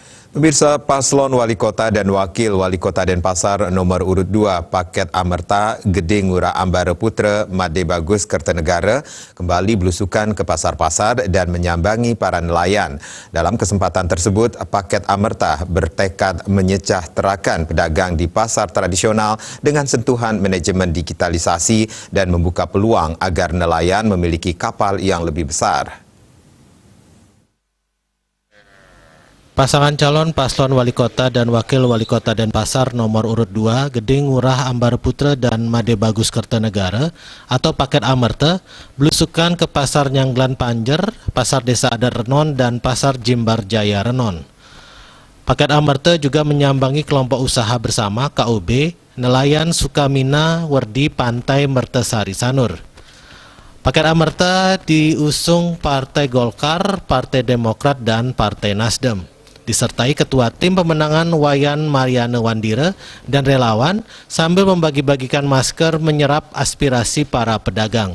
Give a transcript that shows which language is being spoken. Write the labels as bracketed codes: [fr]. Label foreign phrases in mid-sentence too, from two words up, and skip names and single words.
[id] Pemirsa, paslon wali kota dan wakil wali kota Denpasar nomor urut 2 paket Amerta Gede Ngurah Ambara Putra Made Bagus Kertanegara kembali belusukan ke pasar-pasar dan menyambangi para nelayan. Dalam kesempatan tersebut, paket Amerta bertekad menyejahterakan pedagang di pasar tradisional dengan sentuhan manajemen digitalisasi dan membuka peluang agar nelayan memiliki kapal yang lebih besar. Pasangan calon paslon wali kota dan wakil wali kota Denpasar nomor urut 2 Gede Ngurah Ambara Putra dan Made Bagus Kertanegara atau paket Amerta belusukan ke Pasar Nyanglan Panjer, Pasar Desa Adat Renon, dan Pasar Jimbar Jaya Renon. Paket Amerta juga menyambangi kelompok usaha bersama KUB, nelayan Sukamina, Werdi, Pantai Mertesari Sanur. Paket Amerta diusung Partai Golkar, Partai Demokrat, dan Partai Nasdem, disertai Ketua Tim Pemenangan Wayan Mariana Wandira dan relawan sambil membagi-bagikan masker menyerap aspirasi para pedagang.